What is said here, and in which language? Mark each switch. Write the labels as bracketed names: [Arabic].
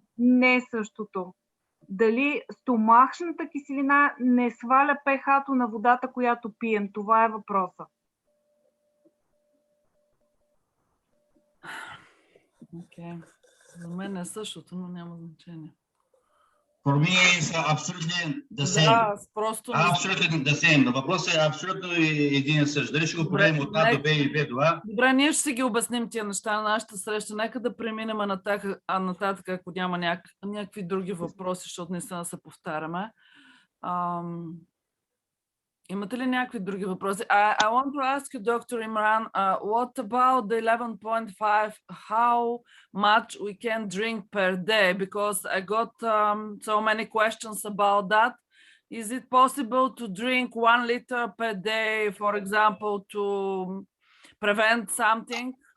[Bulgarian] Не е същото. Дали стомашната киселина не сваля pH-то на водата, която пием? Това е въпросът. Окей. За мен е същото, но няма значение. [English] For me it's absolutely the same. [Bulgarian] Да, просто... [English] Absolutely the same. [Bulgarian] Въпросът е абсолютно един и същ. Дали ще го правим от А до Б и Б до А? Добре, ние ще си ги обясним тия неща на нашата среща. Нека да преминем нататък, ако няма някакви други въпроси, защото наистина се повтаряме. Имате ли някакви други въпроси? [English] I want to ask you, Dr. Imran, what about the 11.5, how much we can drink per day? Because I got so many questions about that. Is it possible to drink 1 liter per day, for example, to prevent something?